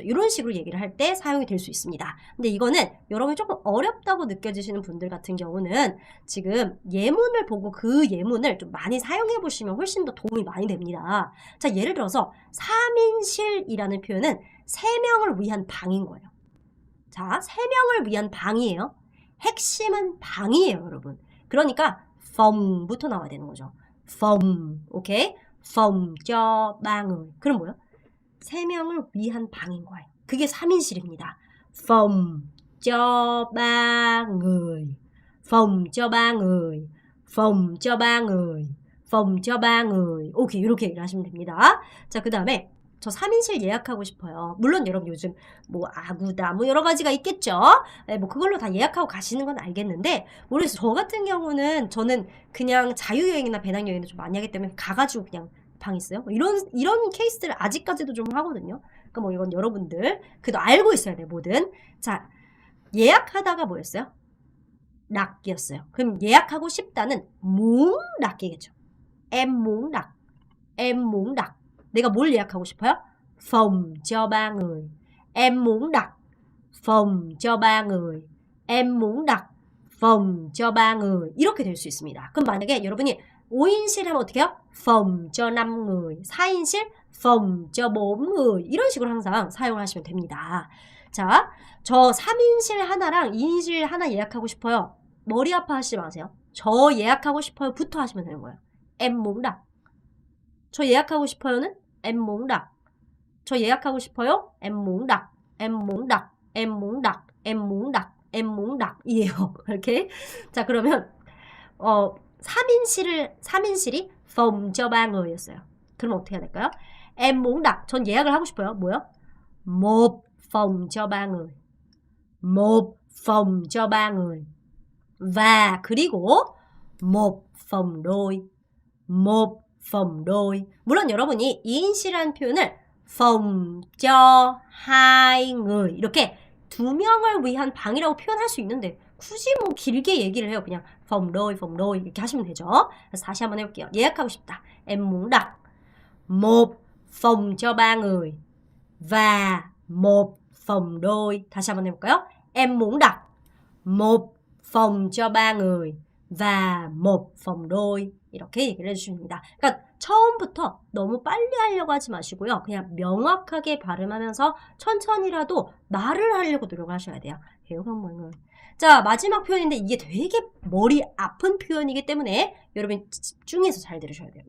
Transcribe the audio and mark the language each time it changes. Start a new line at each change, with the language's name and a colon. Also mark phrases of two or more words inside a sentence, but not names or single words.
Korean: 이런 식으로 얘기를 할 때 사용이 될 수 있습니다. 근데 이거는 여러분이 조금 어렵다고 느껴지시는 분들 같은 경우는 지금 예문을 보고 그 예문을 좀 많이 사용해 보시면 훨씬 더 도움이 많이 됩니다. 자, 예를 들어서 3인실이라는 표현은 3명을 위한 방인 거예요. 자, 3명을 위한 방이에요. 핵심은 방이에요, 여러분. 그러니까 phòng 부터 나와야 되는 거죠. phòng, 오케이?
Vietnamese: phòng cho 3người.
Korean: 그럼 뭐요? 3명을 위한 방인 거예요. 그게 3인실입니다.
Vietnamese: phòng cho 3người. phòng cho 3người. phòng cho 3người. phòng cho 3người.
Korean: 오케이, 이렇게 얘기를 하시면 됩니다. 자, 그 다음에 저 3인실 예약하고 싶어요. 물론 여러분 요즘 뭐 아구다 뭐 여러 가지가 있겠죠. 네, 뭐 그걸로 다 예약하고 가시는 건 알겠는데 모르겠어요. 저 같은 경우는 저는 그냥 자유여행이나 배낭여행도 좀 많이 하기 때문에 가가지고 그냥 방 있어요. 뭐 이런 케이스를 아직까지도 좀 하거든요. 그러니까 뭐 이건 여러분들 그래도 알고 있어야 돼요. 뭐든. 자, 예약하다가 뭐였어요? 락이었어요. 그럼 예약하고 싶다는 락이겠죠.
Vietnamese: em muốn đặt. em muốn đặt.
Korean: 내가 뭘 예약하고 싶어요?
Vietnamese: phòng cho 3người. Em muốn đặt phòng cho 3người. Em muốn đặt phòng cho 3người.
Korean: 이렇게 될 수 있습니다. 그럼 만약에 여러분이 5인실 하면 어떻게 해요?
Vietnamese: phòng cho 5người. 4인실 phòng cho 4người.
Korean: 이런 식으로 항상 사용을 하시면 됩니다. 자, 저 3인실 하나랑 2인실 하나 예약하고 싶어요. 머리 아파하시지 마세요. 저 예약하고 싶어요 부터 하시면 되는 거예요.
Vietnamese: em muốn đặt.
Korean: 저 예약하고 싶어요는
Vietnamese: em muốn đặt.
Korean: 저 예약하고 싶어요.
Vietnamese: em muốn đặt. em muốn đặt. em muốn đặt. em muốn đặt. em muốn đặt.
Korean: 이에요. 이렇게. 자, 그러면 3인실이
Vietnamese: phòng cho 3người
Korean: 였어요. 그럼 어떻게 해야 될까요?
Vietnamese: em muốn đặt.
Korean: 전 예약을 하고 싶어요. 뭐요?
Vietnamese: một phòng cho 3người. một phòng cho 3người. và 그리고 một phòng đôi. một phòng đôi.
Korean: 물론 여러분이 2인실이라는 표현을
Vietnamese: phòng cho 2người
Korean: 이렇게 2명을 위한 방이라고 표현할 수 있는데 굳이 뭐 길게 얘기를 해요. 그냥
Vietnamese: phòng đôi
Korean: 이렇게 하시면 되죠. 그래서 다시 한번 해볼게요. 예약하고 싶다.
Vietnamese: Em muốn đặt một phòng cho 3người và một phòng đôi.
Korean: 다시 한번 해볼까요?
Vietnamese: Em muốn đặt một phòng cho 3người và một phòng đôi.
Korean: 이렇게 얘기를 해주시면 됩니다. 그러니까 처음부터 너무 빨리 하려고 하지 마시고요. 그냥 명확하게 발음하면서 천천히라도 말을 하려고 노력을 하셔야 돼요. 자, 마지막 표현인데 이게 되게 머리 아픈 표현이기 때문에 여러분 집중해서 잘 들으셔야 돼요.